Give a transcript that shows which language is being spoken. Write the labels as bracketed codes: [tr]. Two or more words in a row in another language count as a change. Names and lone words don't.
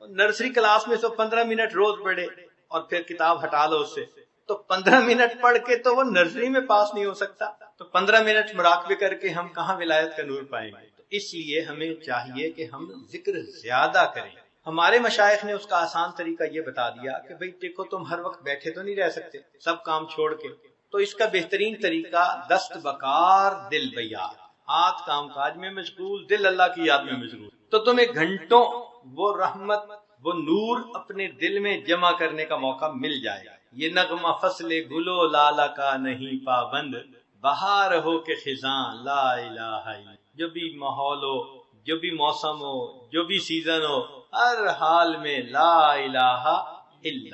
[ur] نرسری کلاس میں تو 15 منٹ روز پڑھے اور پھر کتاب ہٹا لو اس سے، تو 15 منٹ پڑھ کے تو وہ نرسری میں پاس نہیں ہو سکتا، تو 15 منٹ مراقبے کر کے ہم کہاں ولایت کا نور پائیں گے؟ تو اس لیے ہمیں چاہیے کہ ہم ذکر زیادہ کریں۔ ہمارے مشائخ نے اس کا آسان طریقہ یہ بتا دیا کہ بھئی دیکھو تم ہر وقت بیٹھے تو نہیں رہ سکتے سب کام چھوڑ کے، تو اس کا بہترین طریقہ [fa] دست بکار دل بیار، [ur] ہاتھ کام کاج میں مشغول، دل اللہ کی یاد میں مشغول، تو تمہیں گھنٹوں وہ رحمت وہ نور اپنے دل میں جمع کرنے کا موقع مل جائے گا۔ یہ نغمہ فصل گلو لالا کا نہیں پابند، بہار ہو کے خزاں [ar] لا الہ الا، [ur] جو بھی ماحول ہو، جو بھی موسم ہو، جو بھی سیزن ہو، ہر حال میں [ar] لا الہ الا۔